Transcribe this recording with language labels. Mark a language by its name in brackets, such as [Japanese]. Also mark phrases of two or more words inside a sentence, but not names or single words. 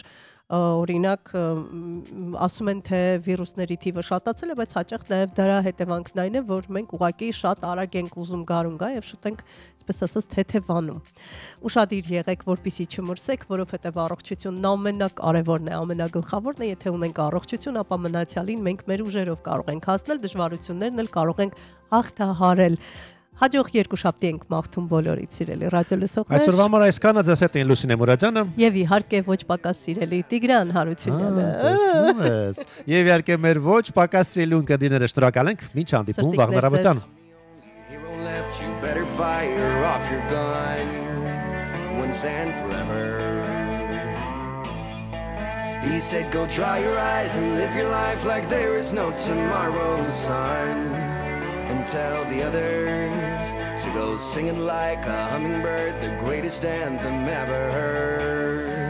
[Armenian] օրինակ ասում են թե վիրուսների թիվը շատացել է, բայց հաճախ նաև դրա հետևանքն այն է, որ մենք ուղղակի շատ արագ ենք ուզում գարուն գա եւ շուտ ենք, այսպես ասած, թեթևանում։ Ուշադիր եղեք, որպեսզի չմրսեք, որովհետեւ առողջությունն ամենակարևորն է, ամենագլխավորն է, եթե ունենք առողջություն, ապա մնացյալին մենք մեր ուժերով կարող ենք հասնել, դժվարություններն էլ կարող ենք հաղթահարել։ Հաջող երկուշաբթի ենք մաղթում բոլորիդ սիրելի ռադիոլսողներ։ Այսօրվա համար այսքանը ձեզ հետ են Լուսինե Մուրադյանը եւ իհարկե ոչ պակաս սիրելի Տիգրան Հարությունյանը։ Եվ իհարկե մեր ոչ պակաս սիրելի ունկնդիրները շնորհակալ ենք։ Մինչ հանդիպում վաղ հեռավորության։ [English] He said go dry your eyes and live your life like there is no tomorrow, son. And tell the others to go singing like a hummingbird, the greatest anthem ever heard.